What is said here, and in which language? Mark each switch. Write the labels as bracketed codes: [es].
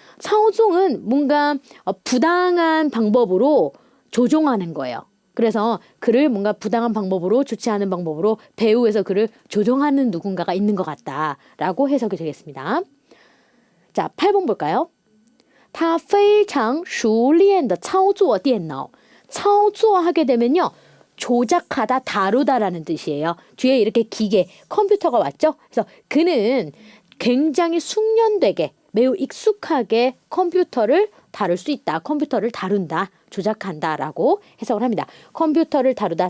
[ko] 操纵은 뭔가 부당한 방법으로 조종하는 거예요. 그래서 그를 뭔가 부당한 방법으로 좋지 않은 방법으로 배후에서 그를 조종하는 누군가가 있는 것 같다라고 해석이 되겠습니다. 자, 8번 볼까요? [zh] 他非常熟练的操作电脑 操作 [ko] 하게 되면요. 조작하다, 다루다라는 뜻이에요. 뒤에 이렇게 기계, 컴퓨터가 왔죠? 그래서 그는 굉장히 숙련되게 매우 익숙하게 컴퓨터를 다룰 수 있다. 컴퓨터를 다룬다. 조작한다라고 해석을 합니다. 컴퓨터를 다루다.